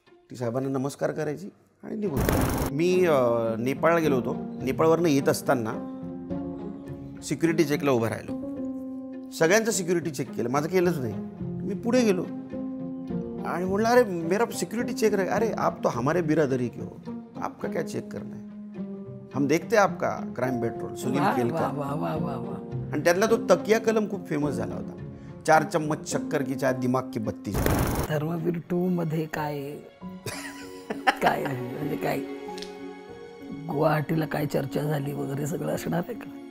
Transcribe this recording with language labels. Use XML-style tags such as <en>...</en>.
<mr>ती साहेबांना नमस्कार करायची आणि निघून. मी नेपाळला गेलो होतो. नेपाळवरनं येत असताना सिक्युरिटी चेकला उभं राहिलो. सगळ्यांचं सिक्युरिटी चेक केलं, माझं केलंच नाही. मी पुढे गेलो आणि म्हटलं</mr> <hi>अरे मेरा सिक्युरिटी चेक रहे. अरे आप तो हमारे बिरादरी के हो, आपका क्या चेक करना है, हम देखते आपका क्राइम पेट्रोल सुनील केलकर.</hi> <mr>आणि त्यातला तो तकिया कलम खूप फेमस झाला होता,</mr> <hi>4 चम्मच शक्कर की चाय दिमाग की बत्ती.</hi> <mr>धर्मवीर 2 मध्ये काय काय आहे म्हणजे काय गुवाहाटीला काय चर्चा झाली वगैरे सगळं असणार आहे का?</mr>